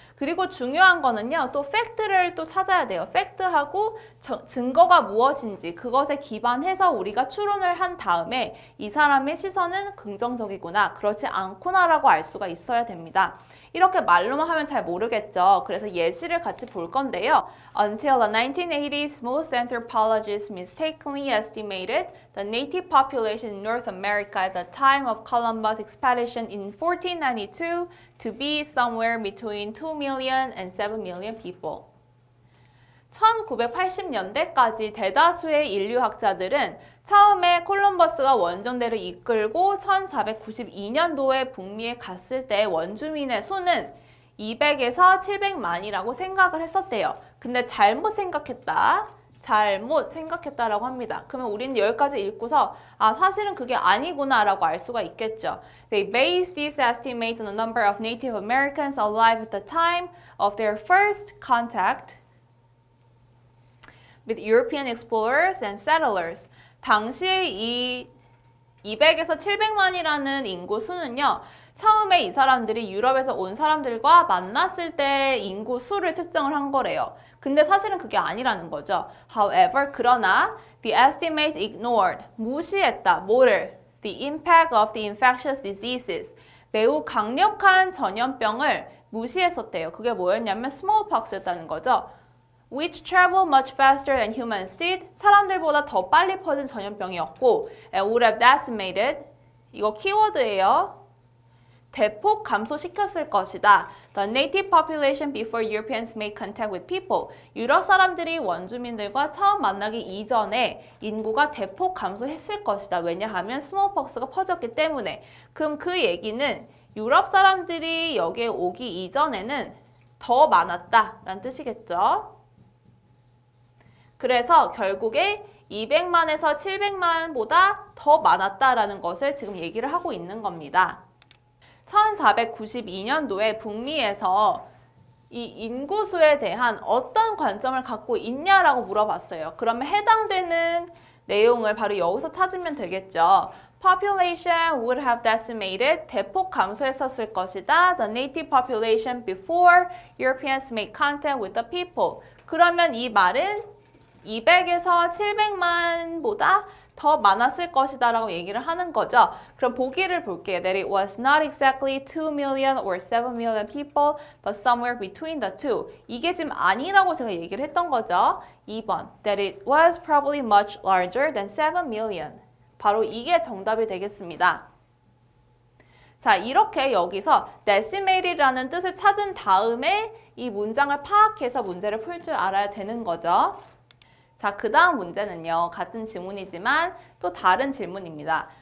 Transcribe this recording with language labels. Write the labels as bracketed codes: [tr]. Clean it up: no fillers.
[ko] 그리고 중요한 거는요, 또 팩트를 또 찾아야 돼요. 팩트하고 증거가 무엇인지 그것에 기반해서 우리가 추론을 한 다음에 이 사람의 시선은 긍정적이구나, 그렇지 않구나라고 알 수가 있어야 됩니다. 이렇게 말로만 하면 잘 모르겠죠. 그래서 예시를 같이 볼 건데요. [en] Until the 1980s, most anthropologists mistakenly estimated the native population in North America at the time of Columbus' expedition in 1492 to be somewhere between 2 million and 7 million people. [ko] 1980년대까지 대다수의 인류학자들은 처음에 콜럼버스가 원정대를 이끌고 1492년도에 북미에 갔을 때 원주민의 수는 200에서 700만이라고 생각을 했었대요. 근데 잘못 생각했다라고 합니다. 그러면 우리는 여기까지 읽고서 사실은 그게 아니구나 라고 알 수가 있겠죠. [en] They based these estimates on the number of Native Americans alive at the time of their first contact with European explorers and settlers. [ko] 당시에 이 200에서 700만이라는 인구 수는요, 처음에 이 사람들이 유럽에서 온 사람들과 만났을 때 인구 수를 측정을 한 거래요. 근데 사실은 그게 아니라는 거죠. [en] However, [ko] 그러나 [en] the estimates ignored, [ko] 무시했다. 뭐를? [en] The impact of the infectious diseases. [ko] 매우 강력한 전염병을 무시했었대요. 그게 뭐였냐면 smallpox였다는 거죠. [en] Which travel much faster than humans did. [ko] 사람들보다 더 빨리 퍼진 전염병이었고, [en] and would have decimated. [ko] 이거 키워드예요. 대폭 감소시켰을 것이다. [en] The native population before Europeans made contact with people. [ko] 유럽 사람들이 원주민들과 처음 만나기 이전에 인구가 대폭 감소했을 것이다. 왜냐하면 스몰폭스가 퍼졌기 때문에. 그럼 그 얘기는 유럽 사람들이 여기에 오기 이전에는 더 많았다라는 뜻이겠죠. 그래서 결국에 200만에서 700만보다 더 많았다라는 것을 지금 얘기를 하고 있는 겁니다. 1492년도에 북미에서 이 인구수에 대한 어떤 관점을 갖고 있냐라고 물어봤어요. 그러면 해당되는 내용을 바로 여기서 찾으면 되겠죠. [en] Population would have decimated, [ko] 대폭 감소했었을 것이다. [en] The native population before Europeans made contact with the people. [ko] 그러면 이 말은 200에서 700만보다 더 많았을 것이다 라고 얘기를 하는 거죠. 그럼 보기를 볼게요. [en] That it was not exactly 2 million or 7 million people, but somewhere between the two. [ko] 이게 지금 아니라고 제가 얘기를 했던 거죠. 2번. [en] That it was probably much larger than 7 million. [ko] 바로 이게 정답이 되겠습니다. 자, 이렇게 여기서 decimated라는 뜻을 찾은 다음에 이 문장을 파악해서 문제를 풀 줄 알아야 되는 거죠. 자, 그 다음 문제는요. 같은 지문이지만 또 다른 질문입니다.